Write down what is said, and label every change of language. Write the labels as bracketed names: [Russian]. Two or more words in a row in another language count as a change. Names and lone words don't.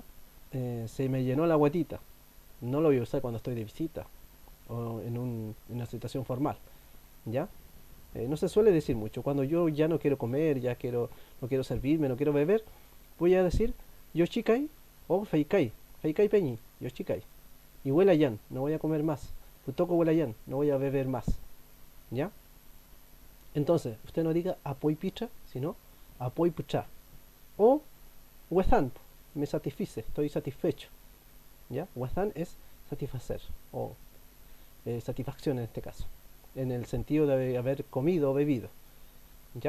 [Spanish] Se me llenó la guatita. No lo voy a usar cuando estoy de visita o en una situación formal, ¿ya? No se suele decir mucho. Cuando yo ya no quiero comer, no quiero servirme, no quiero beber, voy a decir yoshikai o [Mapuche] feikai, feikai peñi, yoshikai. [Spanish] Y huelayan, no voy a comer más. [Mapuche] Futoko huelayan, [Spanish] no voy a beber más, ¿ya? Entonces, usted no diga [Mapuche] apoy picha, [Spanish] sino [Mapuche] apoy pucha. [Spanish] O huezan, me satisfice, estoy satisfecho, ¿ya? Huezan es satisfacer o satisfacción en este caso, en el sentido de haber comido o bebido, ¿ya?